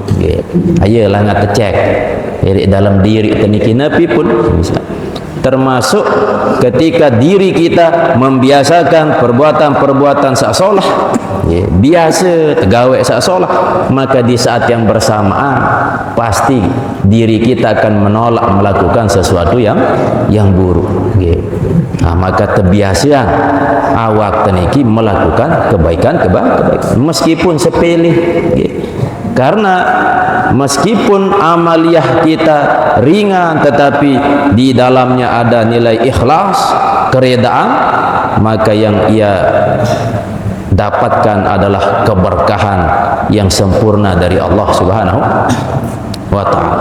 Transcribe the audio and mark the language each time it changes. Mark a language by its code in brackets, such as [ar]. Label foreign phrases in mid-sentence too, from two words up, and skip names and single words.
[id] Ayolah ngak cek dalam diri [sas] teniki napi pun, [id] termasuk ketika diri kita membiasakan perbuatan-perbuatan [sas] sak solah, biasa tegawai sak solah, [id] maka di saat yang bersamaan pasti diri kita akan menolak melakukan sesuatu yang buruk. Maka terbiasa [sas] awak teniki [id] melakukan kebaikan-kebaikan meskipun sepele. Karena meskipun amaliyah kita ringan, tetapi di dalamnya ada nilai ikhlas, keredaan, maka yang ia dapatkan adalah keberkahan yang sempurna dari Allah Subhanahu wa ta'ala.